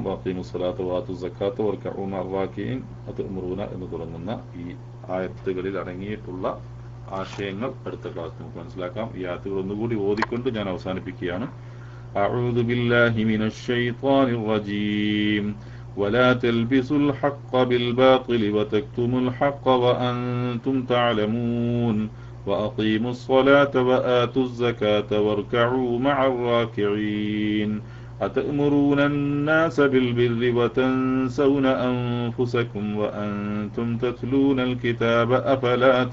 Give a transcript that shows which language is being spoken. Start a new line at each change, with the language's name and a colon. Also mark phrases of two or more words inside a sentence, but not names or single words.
Arabic: وأقيموا الصلاة وآتوا الزكاة واركعوا مع الراكعين أتأمرون
Malayalam: എന്ന് തുടങ്ങുന്ന ഈ ആയത്തുകളിൽ അടങ്ങിയിട്ടുള്ള ആശയങ്ങൾ അടുത്ത ക്ലാസ്സിൽ നമുക്ക് മനസ്സിലാക്കാം. ഈ ആയത്തുകൾ ഒന്നുകൂടി ഓതിക്കൊണ്ട് ഞാൻ അവസാനിപ്പിക്കുകയാണ്.
Arabic: أعوذ بالله من الشيطان الرجيم ولا تلبسوا الحق بالباطل وتكتموا الحق وأنتم تعلمون وأقيموا الصلاة وآتوا الزكاة واركعوا مع الراكعين أتأمرون الناس بالبر وتنسون أنفسكم وأنتم تتلون الكتاب أفلا